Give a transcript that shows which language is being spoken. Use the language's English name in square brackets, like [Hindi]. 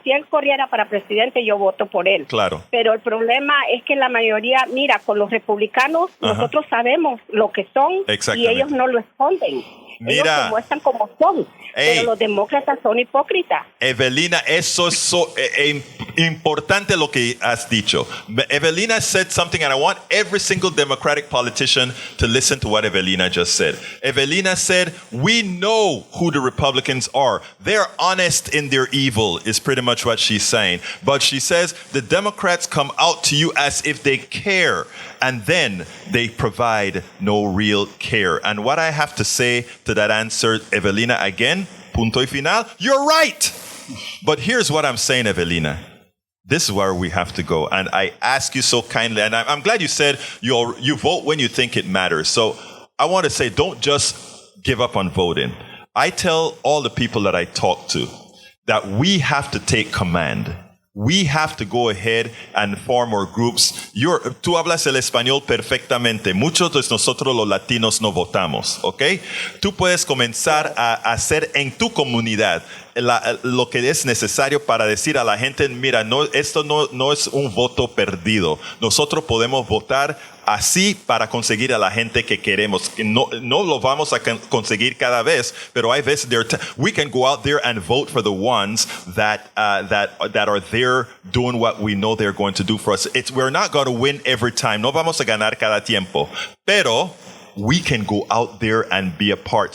[Spanish] Si él corriera para presidente, yo voto por él. Claro. Pero el problema es que la mayoría, mira, con los republicanos, nosotros sabemos lo que son y ellos no lo esconden. Ellos se muestran como son, pero los demócratas son hipócritas. Evelina, eso es importante lo que has dicho. [English] Evelina said something, and I want every single Democratic politician to listen to what Evelina just said. Evelina said, we know who the Republicans are. They're honest in their evil, is pretty much what she's saying. But she says the Democrats come out to you as if they care, and then they provide no real care. And what I have to say to that answer, Evelina, again, [Spanish] punto y final, [English] you're right. But here's what I'm saying, Evelina. this is where we have to go. And I ask you so kindly, and I'm glad you said you vote when you think it matters. So I want to say, don't just give up on voting. I tell all the people that I talk to that we have to take command. We have to go ahead and form our groups. [Spanish] Tú hablas el español perfectamente. Muchos de nosotros los latinos no votamos, ¿ok? Tú puedes comenzar a hacer en tu comunidad lo que es necesario para decir a la gente, mira, esto no es un voto perdido. Nosotros podemos votar así para conseguir a la gente que queremos. No lo vamos a conseguir cada vez, pero hay veces [English] we can go out there and vote for the ones that are there doing what we know they're going to do for us. We're not going to win every time. [Spanish] No vamos a ganar cada tiempo, pero [English] we can go out there and be a part.